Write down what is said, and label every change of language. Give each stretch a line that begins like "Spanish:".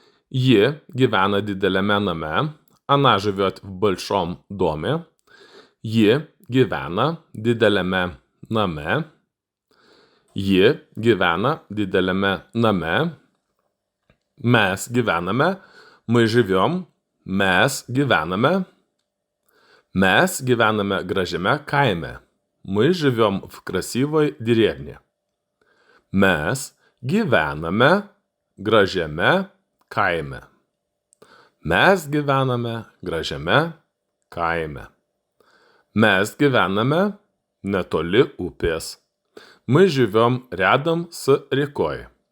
Lithuanian: Ji gyvena dideliame name.
Russian: Она живет в большом доме.
Lithuanian: Ji gyvena dideliame name. Ji gyvena dideliame name. Mes gyvename.
Russian: Мы живем.
Lithuanian: Mes gyvename. Mes gyvename gražiame kaime.
Russian: Мы живем в красивой деревне.
Lithuanian: Mes gyvename gražiame kaime. Mes gyvename gražiame kaime. Mes gyvename netoli upės.
Russian: Мы живем рядом с рекой.